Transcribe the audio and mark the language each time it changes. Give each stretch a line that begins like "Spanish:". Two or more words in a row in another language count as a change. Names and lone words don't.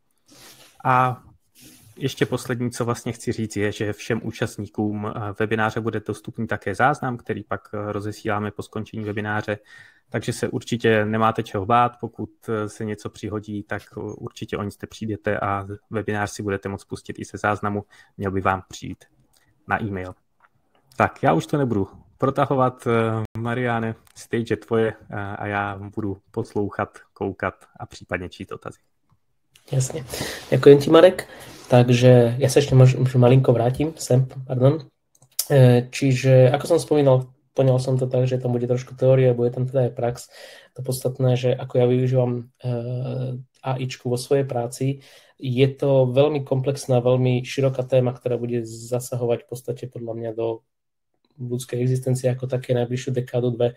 Czech: A ještě poslední, co vlastně chci říct, je, že všem účastníkům webináře bude dostupný také záznam, který pak rozesíláme po skončení webináře, takže se určitě nemáte čeho bát, pokud se něco přihodí, tak určitě o nic nepřijdete a webinář si budete moct pustit i se záznamu, měl by vám přijít na e-mail. Tak, já už to nebudu protahovat, Mariane, stage je tvoje a já budu poslouchat, koukat a případně číst dotazy.
Slovak: Jasne. Ďakujem ti, Marek. Takže ja sa ešte možno malinko vrátim sem, pardon. Čiže, ako som spomínal, poňal som to tak, že tam bude trošku teória, bude tam teda aj prax. To podstatné, že ako ja využívam AIčku vo svojej práci, je to veľmi komplexná, veľmi široká téma, ktorá bude zasahovať v podstate podľa mňa do ľudskej existencie ako také najbližšiu dekádu, 2.